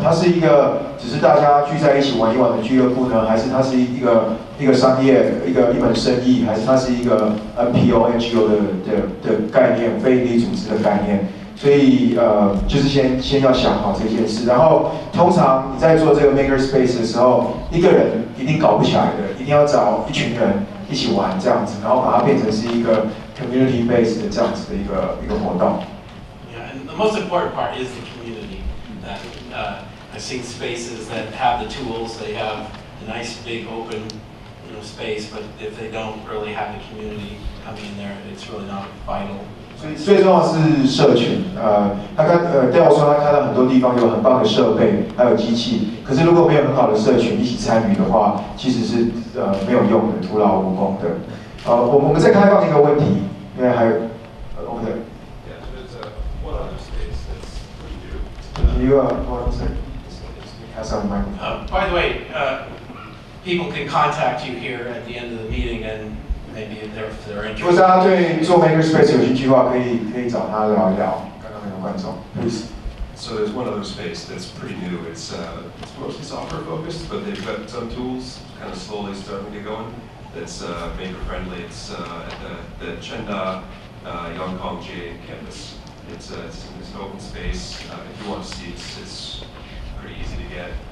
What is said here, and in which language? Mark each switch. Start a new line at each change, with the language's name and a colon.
Chinese: 它是一个只是大家聚在一起玩一玩的俱乐部呢，还是它是一个商业一门生意，还是它是一个 NPO、NGO 的概念，非营利组织的概念？所以就是先要想好这件事，然后通常你在做这个 makerspace 的时候，一个人一定搞不起来的，一定要找一群人一起玩这样子，然后把它变成是一个
English: community based
Chinese: 的这样子的一个活动。
English: Yeah, and the most important part is the community. That I've seen spaces that have the tools, they have a nice big open space, but if they don't really have the community coming in there, it's really not vital.
Chinese: 所以最重要的是社群。 Dale 说他看到很多地方有很棒的设备，还有机器，可是如果没有很好的社群一起参与的话，其实是没有用的，徒劳无功的。我们再开放一个问题，因为还有OK。
English: Yeah, there's one other space that's pretty new. Can you hold on a second? Pass on the microphone. By the way, people can contact you here at the end of the meeting and maybe if they're
Chinese: 如果大家对做 makerspace 有兴趣的话，可以找他聊一聊。刚刚那个观众 ，
English: please. So there's one other space that's pretty new. It's mostly software focused, but they've got some tools kind of slowly starting to get going. That's maker friendly. It's at the Chenda Yongkong JA campus. It's an open space. If you want to see, it's pretty easy to get.